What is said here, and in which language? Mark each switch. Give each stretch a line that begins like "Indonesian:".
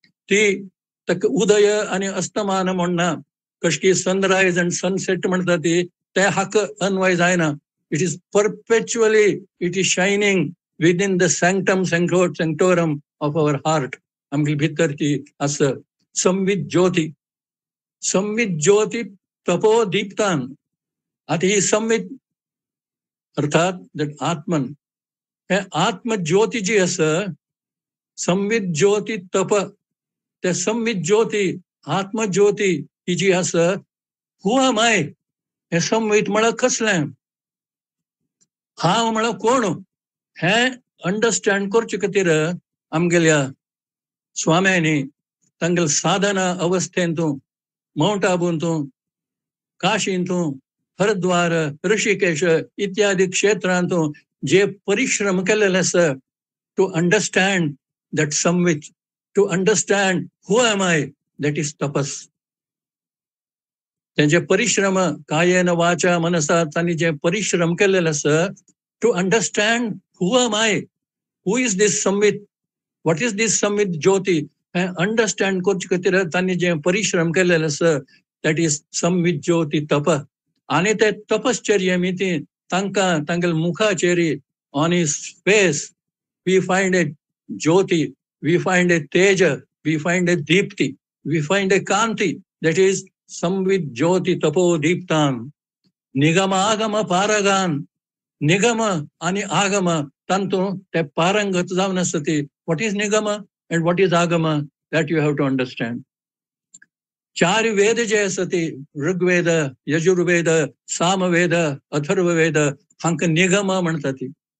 Goan Konkani: ती ताका उदय आनी अस्तमान म्हणना, कशी सनरायज आनी सनसेट म्हणटा ती ते हाका अन्वय जायना.
English: It is perpetually it is shining within the sanctum sanctorum of our heart.
Goan Konkani: आमगे भितर ती आसा संवित ज्योती. संवित ज्योती तपो दीप्तान. आता ही संवित अर्थात that आत्मन, हे आत्म ज्योती जी आसा संवित ज्योती तप, ते संवित ज्योती आत्म ज्योती ही जी आसा
English: who am I,
Goan Konkani: हे संवित म्हळ्यार कसलें, हांव म्हळ्यार कोण, हे अंडरस्टँड करचे खातीर आमगेल्या स्वाम्यांनी तांगेल साधना अवस्थेंतू माउंट आबूंतू काशींतू हरिद्वार ऋषिकेश इत्यादी क्षेत्रांतू जे परिश्रम केलेले आसा
English: To understand that संवित, to understand who am I, that is तपस.
Goan Konkani: तेंचे परिश्रम कायेन वाचा मनसा तांणी जे परिश्रम केलेले आसा
English: to understand who am I, who is this Samvit, what is this Samvit Jyoti, understand
Goan Konkani: करचे खातीर तांणी जे परिश्रम केलेले आसा
English: that is Samvit Jyoti Tapa.
Goan Konkani: आनी ते तपश्चर्ये मिती तांकां तांगेल मुखाचेरी
English: on his face we find a Jyoti, we find a Teja, we find a Deepti, we find a Kanti, that is Samvit Jyoti Tapo Deeptam.
Goan Konkani: Nigama Agama Paragan, Nigam आणि आगम तांतू ते पारंगत जावन आसा ती.
English: What is निगम and what is आगम, that you have to understand.
Goan Konkani: 4 वेद जे आसा ती ऋग्वेद, यजुर्वेद, सामवेद, अथर्ववेद हांकां निगम म्हणटा ती.